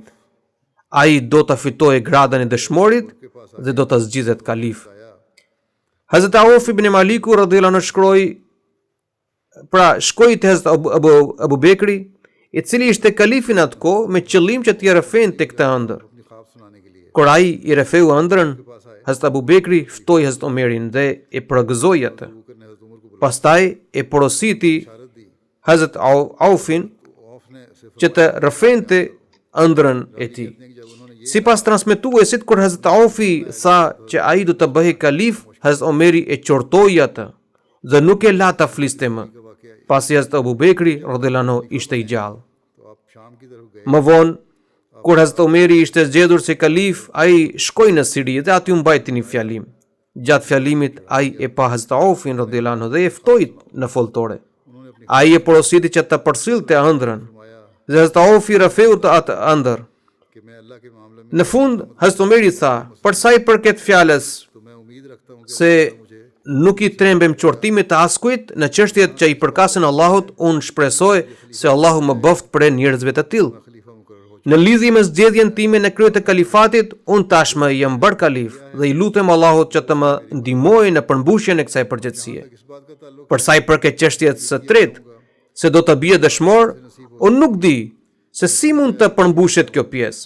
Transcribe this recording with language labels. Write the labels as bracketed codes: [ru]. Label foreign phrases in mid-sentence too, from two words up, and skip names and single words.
[sq] Ai do të fitojë gradën e dëshmorit dhe do të zgjidhet kalif. Hazrat Auf ibn Maliku [ar] رضي الله عنه [sq] shkoi te Hazrat Abu Bekri, i cili ishte kalifi në atë kohë, me qëllim që t'i rrëfente këtë ëndër. [ur] اپنی خواب سنانے کے لیے. [sq] Kur ai i rrëfeu ëndrën, Hazrat Abu Bekri ftoi Hazrat Omerin dhe e përgëzoi atë. [ur] بکر نے حضرت عمر کو [sq] Pastaj e porositi [ur] بشارت دی. [sq] Hazrat Aufin [ur] عوف نے صرف [sq] që të rrëfente ëndrën e tij. [ur] جب انہوں نے [sq] Sipas transmetuesit, kur Hazrat Aufi tha që ai do të bëhej kalif, Hazrat Omeri e qortoi atë dhe nuk e la ta fliste më. Pasi Hazrat Abu Bekri [ar] رضي الله عنه [sq] ishte i gjallë. [ur] تو آپ شام کی طرف گئے. [sq] Më vonë, kur Hazrat Omeri ishte zgjedhur si kalif, ai shkoi në Siri dhe aty u mbajti një fjalim. Gjatë fjalimit ai e pa Hazrat Aufin [ar] رضي الله عنه [sq] dhe e ftoi në foltore. [ur] انہوں نے اپنی [sq] Ai e porositi që të përsillte ëndrën. Dhe Hazrat Aufi rrëfeu të atë ëndër. [ur] کہ میں اللہ کے معاملے میں [sq] Në fund, Hazrat Omeri tha: për sa i përket fjalës [ur] تو میں امید رکھتا ہوں کہ [sq] se nuk i trembem qortimit të askujt në çështjet që i përkasin Allahut, unë shpresoj se Allahu më bëft për njerëzve të tillë. [ur] خلیفہ مقرر ہو [sq] Në lidhje me zgjedhjen time në krye të kalifatit, unë tashmë jam bërë kalif dhe i lutem Allahut që të më ndihmojë në përmbushjen e kësaj përgjegjësie. Për sa i përket çështjes së tretë, se do të bie dëshmor, unë nuk di se si mund të përmbushet kjo pjesë.